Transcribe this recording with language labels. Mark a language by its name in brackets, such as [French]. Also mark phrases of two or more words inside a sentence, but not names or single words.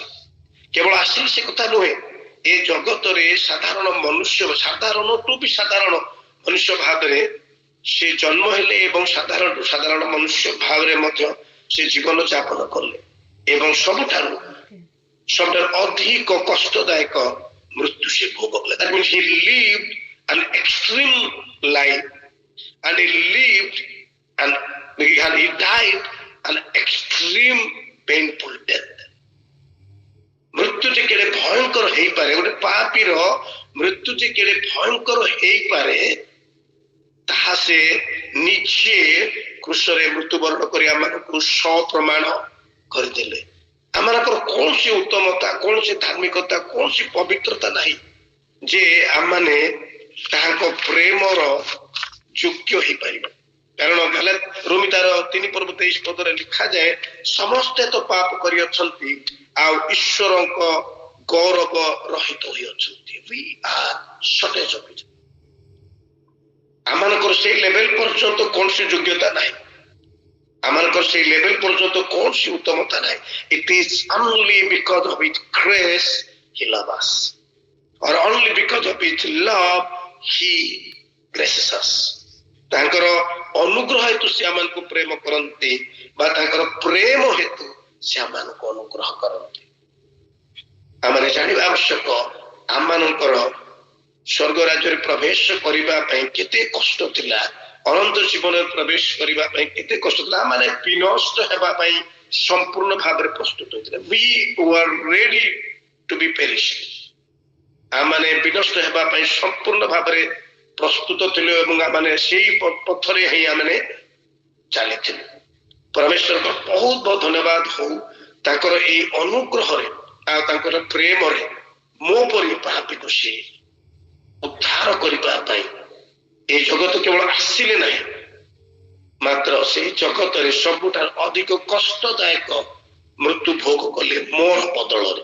[Odia] କେବଳ ଆସିଲେ ସେ କଥା ନୁହେଁ, ଏ ଜଗତରେ ସାଧାରଣ ମନୁଷ୍ୟ, ସାଧାରଣଠୁ ବି ସାଧାରଣ ମନୁଷ୍ୟ ଭାବରେ ସେ ଜନ୍ମ ହେଲେ ଏବଂ ସାଧାରଣ ମନୁଷ୍ୟ ଭାବରେ ମଧ୍ୟ ସେ ଜୀବନ ଯାପନ କଲେ ଏବଂ ସବୁଠାରୁ ଅଧିକ କଷ୍ଟଦାୟକ ମୃତ୍ୟୁ ସେ ଭୋଗ କଲେ। [English] That means he lived an extreme life and he died an extreme painful death. [Odia] ମୃତ୍ୟୁ ଯେ କେଡ଼େ ଭୟଙ୍କର ହେଇପାରେ, ଗୋଟେ ପାପୀର ମୃତ୍ୟୁ ଯେ କେଡ଼େ ଭୟଙ୍କର ହେଇପାରେ ତାହା ସେ ନିଜେ କ୍ରୁଶରେ ମୃତ୍ୟୁବରଣ କରି ଆମମାନଙ୍କୁ ସପ୍ରମାଣ କରିଦେଲେ। ଆମମାନଙ୍କର କୌଣସି ଉତ୍ତମତା, କୌଣସି ଧାର୍ମିକତା, କୌଣସି ପବିତ୍ରତା ନାହିଁ ଯେ ଆମମାନେ ତାହାଙ୍କ ପ୍ରେମର ଯୋଗ୍ୟ ହେଇପାରିବା। କାରଣ ରୋମୀ ତାର 3 ପର୍ବ 23 ପଦରେ ଲେଖାଯାଏ, ସମସ୍ତେ ତ ପାପ କରିଅଛନ୍ତି ଆଉ ଈଶ୍ୱରଙ୍କ ଗୌରବ ରହିତ ହୋଇଅଛନ୍ତି। [English] We are shortage of it. [Odia] ଆମମାନଙ୍କର ସେଇ ଲେଭେଲ ପର୍ଯ୍ୟନ୍ତ କୌଣସି ଯୋଗ୍ୟତା ନାହିଁ, ଆମମାନଙ୍କର ସେଇ ଲେଭେଲ ପର୍ଯ୍ୟନ୍ତ କୌଣସି ଉତ୍ତମତା ନାହିଁ। [English] It is only because of His grace He loves us, or only because of His love He graces us. [Odia] ତାଙ୍କର ଅନୁଗ୍ରହ ହେତୁ ସେ ଆମମାନଙ୍କୁ ପ୍ରେମ କରନ୍ତି ବା ତାଙ୍କର ପ୍ରେମ ହେତୁ ସେ ଆମମାନଙ୍କୁ ଅନୁଗ୍ରହ କରନ୍ତି। ଆମେ ଜାଣିବା ଆବଶ୍ୟକ ଆମମାନଙ୍କର ସ୍ୱର୍ଗ ରାଜ୍ୟରେ ପ୍ରବେଶ କରିବା ପାଇଁ କେତେ କଷ୍ଟ ଥିଲା, ଅନନ୍ତ ଜୀବନରେ ପ୍ରବେଶ କରିବା ପାଇଁ କେତେ କଷ୍ଟ ଥିଲା। ଆମେ ବିନଷ୍ଟ ହେବା ପାଇଁ ସମ୍ପୂର୍ଣ୍ଣ ଭାବରେ ପ୍ରସ୍ତୁତ ହୋଇଥିଲେ। [English] We were ready to be perished. [Odia] ଆମେ ବିନଷ୍ଟ ହେବା ପାଇଁ ସମ୍ପୂର୍ଣ୍ଣ ଭାବରେ ପ୍ରସ୍ତୁତ ଥିଲେ ଏବଂ ଆମେ ସେଇ ପଥରେ ହିଁ ଆମେ ଚାଲିଥିଲୁ। ପରମେଶ୍ୱରଙ୍କ ବହୁତ ବହୁତ ଧନ୍ୟବାଦ ହଉ ତାଙ୍କର ଏଇ ଅନୁଗ୍ରହରେ ଆଉ ତାଙ୍କର ପ୍ରେମରେ ମୋ ପରି ପାପୀକୁ ସେ ଉଦ୍ଧାର କରିବା ପାଇଁ এই ଜଗତ କେବଳ ଆସିଲେ ନାହିଁ, ମାତ୍ର ସେହି ଜଗତରେ ସବୁଠାରୁ ଅଧିକ କଷ୍ଟଦାୟକ ମୃତ୍ୟୁ ଭୋଗ କଲେ ମୋର ବଦଳରେ।